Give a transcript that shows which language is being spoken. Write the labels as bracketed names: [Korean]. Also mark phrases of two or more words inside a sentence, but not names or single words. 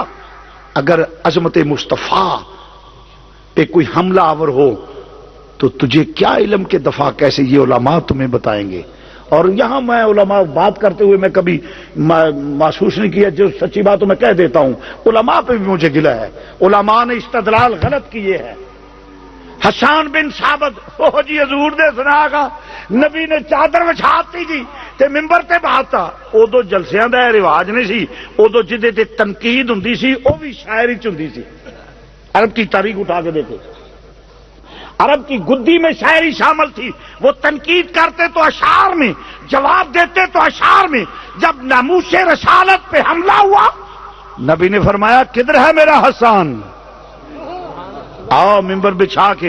[Urdu] اگر عظمت مصطفیٰ پہ کوئی حملہ آور ہو تو تجھے کیا علم کے دفاع کیسے, یہ علماء تمہیں بتائیں گے. اور یہاں میں علماء بات کرتے ہوئے میں کبھی محسوس نہیں کیا, جو سچی بات میں کہہ دیتا ہوں. علماء پہ بھی مجھے گلہ ہے, علماء نے استدلال غلط کیے ہیں. [Punjabi] حسان بن ثابت او جی حضور دے سنا گا نبی نے چادر وچھاتی جی تے ممبر تے بہاتا. ادو جلسیاں دا رواج نہیں سی, ادو جدے تے تنقید ہوندی سی وہ بھی شاعری چ ہوندی سی. [Urdu] عرب کی تاریخ اٹھا کے دیکھو, عرب کی گدی میں شاعری شامل تھی. وہ تنقید کرتے تو اشعار میں, جواب دیتے تو اشعار میں. جب ناموس رسالت پہ حملہ ہوا نبی نے فرمایا کدھر ہے میرا حسان, آؤ ممبر بچھا کے.